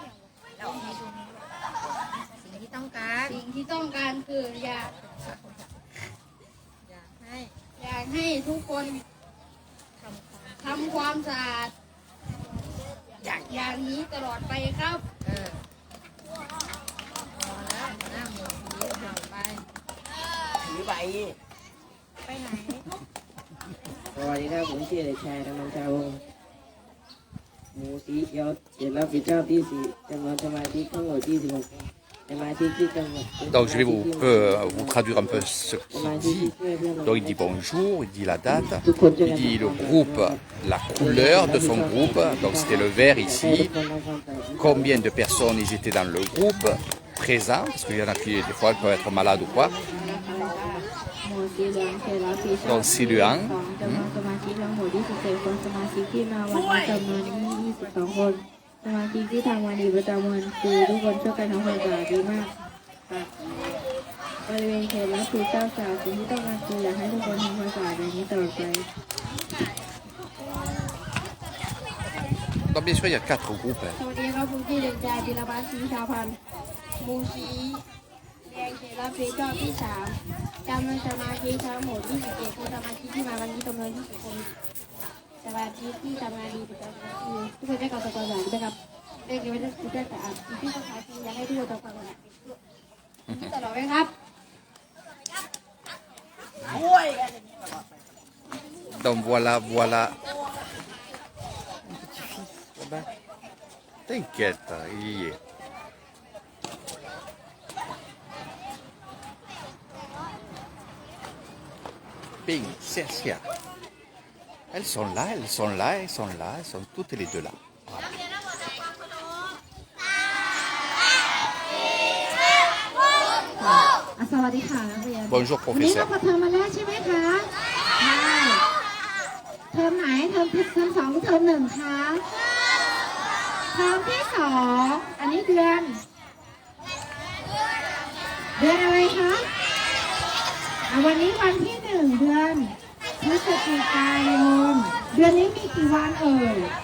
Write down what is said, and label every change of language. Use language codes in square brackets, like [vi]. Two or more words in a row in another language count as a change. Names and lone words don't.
[th] สิ่งที่ต้องการคืออยากให้ทุกคนทำความสะอาดอย่างนี้ตลอดไปครับถือใบไปไหน สวัสดีครับผมชื่อเด็กชายธรรมชาวงศ์หมู่สีเขียวเขตรับผิดชอบที่4จำนวนสมาชิกทั้งหมด26สมาชิกที่จังหวัด [fr] Donc je vais vous traduire un peu ce qu'il dit. Donc il dit bonjour, il dit la date, il dit le groupe, la couleur de son groupe, donc c'était le vert ici, combien de personnes ils étaient dans le groupe, présents, parce qu'il y en a qui des fois ils peuvent être malades ou quoi. Donc Siluan. [th] สมาชิกที่ทำงานดีประจำวันคือทุกคนช่วยกันทำความสะอาดดีมากค่ะบริเวณเขตรับผิดชอบจากสิ่งที่ต้องการคืออยากให้ทุกคนทำความสะอาดอย่างนี้ตลอดไป [fr] Donc bien sûr il y a 4 groupes. สวัสดีครับผมชื่อเด็กชายจิรพัฒน์ศรีชาพันธ์หมู่สีแดงเขตรับผิดชอบที่3จำนวนสมาชิกทั้งหมด27คนสมาชิกที่มาวันนี้จำนวน20คนสมาชิกที่ทำงานดีประจำวันคือทุกคนได้การทำความสะอาดด้วยครับเด็กๆไม่ได้ทุกคนสะอาดที่ต้องการอยากให้ทุกคนทำความสะอาดตลอดไหมครับ Donc voilà. T'inquiète, il y est. Ping, Cercia. Elles sont là, elles sont toutes les deux là. Voilà. [th] สวัสดีค่ะนักเรียน [fr] Bonjour [th] วันนี้เรา [fr] professeur. [th] เปิดเทอมมาแล้วใช่ไหมคะใช่เทอมไหนเทอม2หรือเทอม1คะเทอมที่2อันนี้เดือนอะไรคะวันนี้วันที่1เดือนพฤศจิกายนเดือนนี้มีกี่วันเอ่ย